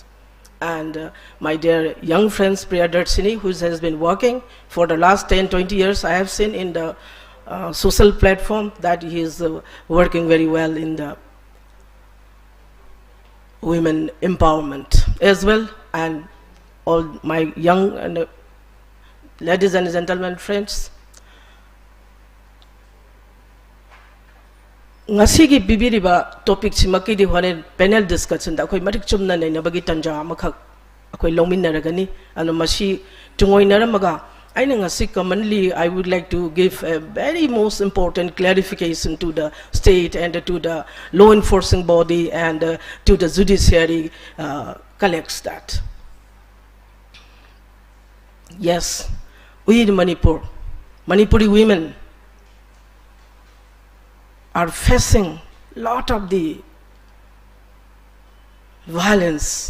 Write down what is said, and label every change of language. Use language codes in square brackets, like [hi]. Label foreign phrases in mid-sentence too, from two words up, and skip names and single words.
[en] And my dear young friends, Priyadarshini, who has been working for the last 10-20 years, I have seen in the social platform that he is working very well in the women empowerment as well. And all my young and ladies and gentlemen friends, [mni] ngasigi bibiriba topic chimaki di [en] hone panel discussion [mni] da akoi matik chumna nei na bagi tanja amakak akoi lominaragani ano mashi tungoinaramaga aina ngasi [en] commonly I would like to give a very most important clarification to the state and to the law enforcing body and to the judiciary collects that. Yes, we in Manipur, Manipuri women are facing a lot of the violence.